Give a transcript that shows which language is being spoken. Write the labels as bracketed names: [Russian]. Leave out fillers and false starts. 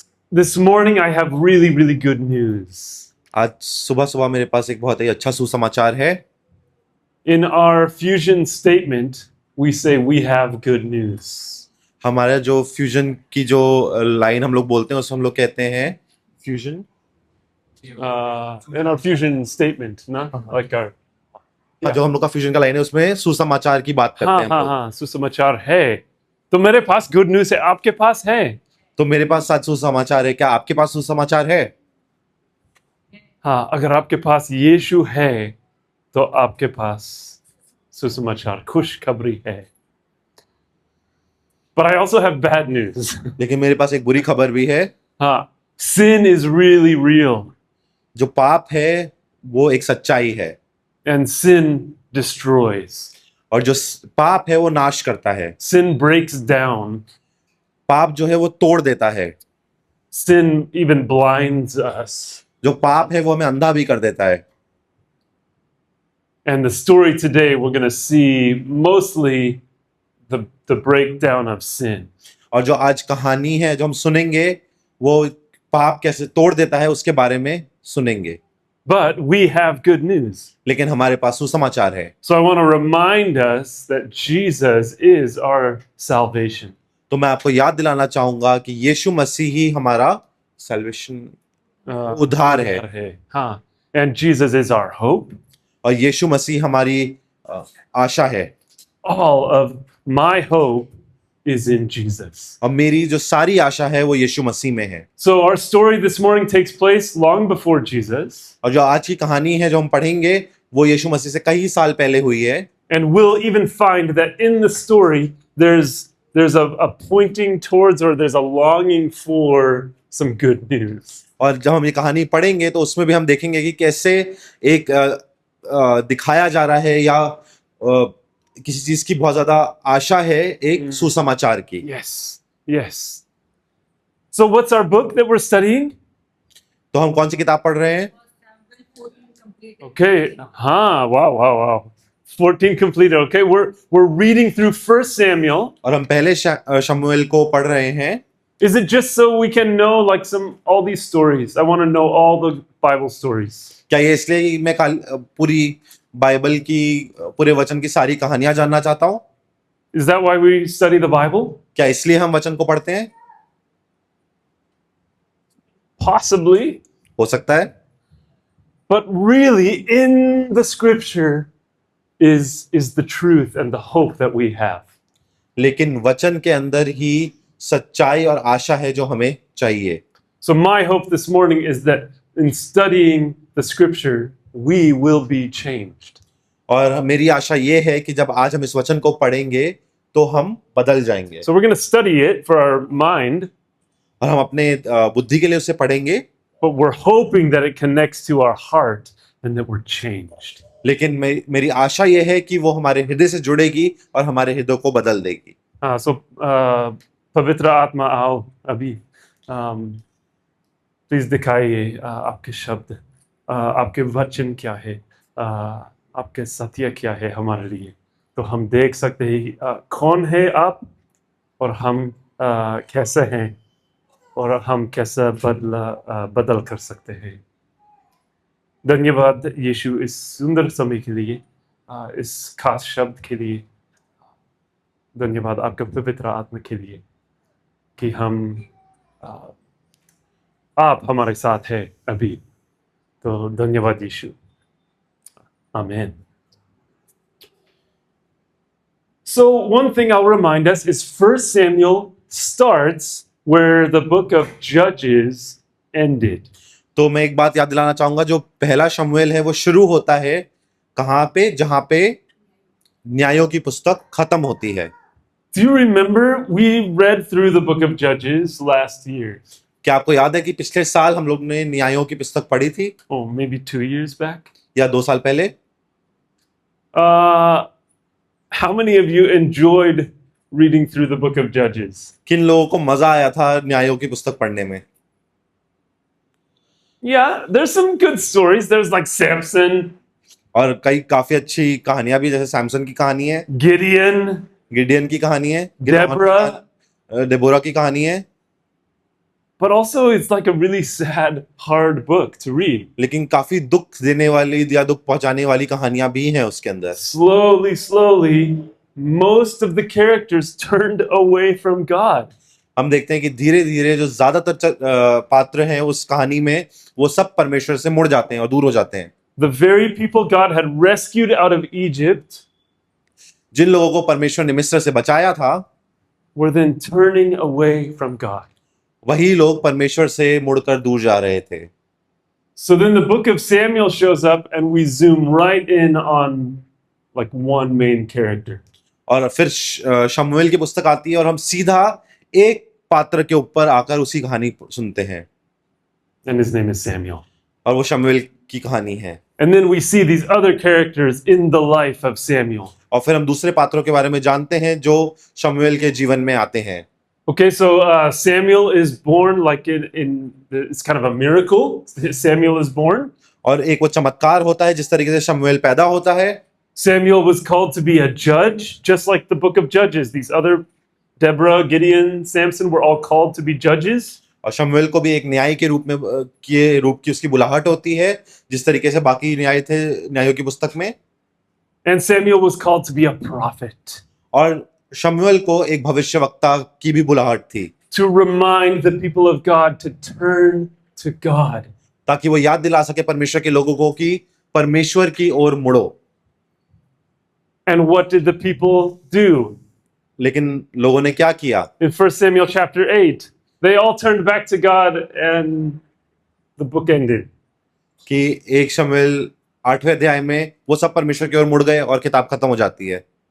[English] This morning I have really good news. [Hindi] आज सुबह सुबह मेरे पास एक बहुत ही अच्छा सुसमाचार है। [English] In our fusion statement, we say we have good news. [Hindi] हमारा जो फ्यूजन की जो लाइन हम लोग बोलते हैं उसमें हम लोग कहते हैं [English] Fusion? In our fusion statement, ना? Like our... [Hindi] जो हम लोग का फ्यूजन का लाइन है उसमें सुसमाचार की बात करते हैं हम लोग। हाँ, सुसमाचार है। तो मेरे पास [English] good news [Hindi] है, आपके पास है? तो मेरे पास आज सुसमाचार है, क्या आपके पास सुसमाचार है? हाँ, अगर आपके पास यीशु है तो आपके पास सुसमाचार, खुशखबरी है। [English] But I also have bad news. [Hindi] लेकिन मेरे पास एक बुरी खबर भी है। [English] हाँ, sin is really real. [Hindi] जो पाप है वो एक सच्चाई है। [English] And sin destroys. [Hindi] और जो पाप है वो नाश करता है। [English] Sin breaks down. [Hindi] पाप जो है वो तोड़ देता है। [English] sin even blinds us. [Hindi] जो पाप है वो हमें अंधा भी कर देता है। [English] And the story today, we're going to see mostly the breakdown of sin. [Hindi] और जो आज कहानी है जो हम सुनेंगे वो पाप कैसे तोड़ देता है उसके बारे में सुनेंगे। [English] But we have good news. [Hindi] लेकिन हमारे पास सुसमाचार है। [English] So I want to remind us that Jesus is our salvation. [Hindi] तो मैं आपको याद दिलाना चाहूंगा कि यीशु मसीह ही हमारा salvation उद्धार है। [English] हाँ. And Jesus is our hope. [Hindi] और यीशु मसीह हमारी आशा है। [English] All of my hope is in Jesus. [Hindi] और मेरी जो सारी आशा है वो यीशु मसीह में है। [English] So our story this morning takes place long before Jesus. [Hindi] और जो आज की कहानी है जो हम पढ़ेंगे वो यीशु मसीह से कई साल पहले हुई है। [English] And we'll even find that in the story there's a pointing towards, or there's a longing for some good news. [Hindi] और जब हम ये कहानी पढ़ेंगे तो उसमें भी हम देखेंगे कि कैसे एक दिखाया जा रहा है या किसी चीज की बहुत ज्यादा आशा है एक सुसमाचार की। [English] Yes. So what's our book that we're studying? [Hindi] तो हम कौन सी किताब पढ़ रहे हैं? [English] Okay. Wow. 14 completed. Okay, we're reading through 1 Samuel. [Hindi] और हम पहले शमूएल को पढ़ रहे हैं। [English] Is it just so we can know like all these stories? I want to know all the Bible stories. [Hindi] क्या ये इसलिए मैं पूरी बाइबल की पूरे वचन की सारी कहानियां जानना चाहता हूँ? [English] Is that why we study the Bible? [Hindi] क्या इसलिए हम वचन को पढ़ते हैं? [English] Possibly. [Hindi] हो सकता है। [English] But really, in the Scripture is the truth and the hope that we have. [Hindi] लेकिन वचन के अंदर ही सच्चाई और आशा है जो हमें चाहिए। [English] So my hope this morning is that in studying the Scripture, we will be changed. [Hindi] और मेरी आशा ये है कि जब आज हम इस वचन को पढ़ेंगे तो हम बदल जाएंगे। [English] So we're going to study it for our mind. [Hindi] और हम अपने बुद्धि के लिए उसे पढ़ेंगे। [English] But we're hoping that it connects to our heart and that we're changed. [Hindi] लेकिन मेरी आशा ये है कि वो हमारे हृदय से जुड़ेगी और हमारे हृदय को बदल देगी। So पवित्र आत्मा आओ अभी, प्लीज दिखाइए आपके शब्द, आपके वचन क्या है, आपके सत्य क्या है हमारे लिए, तो हम देख सकते हैं कौन है आप और हम कैसे हैं और हम कैसे बदल कर सकते हैं। धन्यवाद यीशु इस सुंदर समय के लिए, इस खास शब्द के लिए। धन्यवाद आपके पवित्र आत्मा के लिए कि आप हमारे साथ हैं अभी। तो धन्यवाद यीशु, आमीन। [English] So one thing I'll remind us is 1 Samuel starts where the book of Judges ended. [Hindi] तो मैं एक बात याद दिलाना चाहूंगा, जो पहला शमूएल है वो शुरू होता है कहाँ पे? जहाँ पे न्यायों की पुस्तक खत्म होती है। [English] Do you remember we read through the book of Judges last year? [Hindi] क्या आपको याद है कि पिछले साल हम लोग ने न्यायों की पुस्तक पढ़ी थी? [English] Oh, maybe 2 years back? [Hindi] या 2 साल पहले? [English] How many of you enjoyed reading through the book of Judges? [Hindi] किन लोगों को मजा आया था न्यायों की पुस्तक पढ़ने में? [English] Yeah, there's some good stories. There's like Samson. [Hindi] और कई काफी अच्छी कहानियां भी, जैसे सैमसन की कहानी है, [English] Gideon, [Hindi] गिडियन की कहानी है, [English] Deborah. [Hindi] की कहानी है। [English] But also it's like a really sad, hard book to read. [Hindi] लेकिन काफी दुख देने वाली या दुख पहुंचाने वाली कहानियां भी हैं उसके अंदर। [English] Slowly, most of the characters turned away from God. [Hindi] हम देखते हैं कि धीरे धीरे जो ज्यादातर पात्र हैं उस कहानी में वो सब परमेश्वर से मुड़ जाते हैं और दूर हो जाते हैं। [English] The very people God had rescued out of Egypt, [Hindi] जिन लोगों को परमेश्वर ने मिस्र से बचाया था, [English] were then turning away from God. [Hindi] वही लोग परमेश्वर से मुड़कर दूर जा रहे थे। [English] So then the book of Samuel shows up and we zoom right in on like one main character. [Hindi] और फिर शमूएल की पुस्तक आती है और हम सीधा एक पात्र के ऊपर आकर उसी कहानी सुनते हैं। [English] And his name is Samuel. [Hindi] और वो शमूएल की कहानी है। [English] And then we see these other characters in the life of Samuel. [Hindi] और फिर हम दूसरे पात्रों के बारे में जानते हैं जो शमूएल के जीवन में आते हैं। [English] Okay, so Samuel is born like it's kind of a miracle. Samuel is born. [Hindi] और एक वो चमत्कार होता है जिस तरीके से शमूएल पैदा होता है। [English] Samuel was called to be a judge, just like the book of Judges. These other Deborah, Gideon, Samson were all called to be judges. [Hindi] और शमूएल को भी एक न्यायी के रूप में के रूप की उसकी बुलाहट होती है, जिस तरीके से बाकी न्याय थे न्यायों की पुस्तक में। [English] And Samuel was called to be a prophet, [Hindi] और शमूएल को एक भविष्यवक्ता की भी बुलाहट थी, [English] to remind the people of God to turn to God. [Hindi] ताकि वो याद दिला सके परमेश्वर के लोगों को कि परमेश्वर की ओर मुड़ो। [English] And what did the people do? [Hindi] लेकिन लोगों ने क्या किया? [English] In 1 Samuel chapter 8, they all turned back to God and the book ended. [Hindi] कि एक शमूएल 8वें अध्याय में वो सब परमेश्वर की ओर मुड़ गए और किताब खत्म हो जाती है।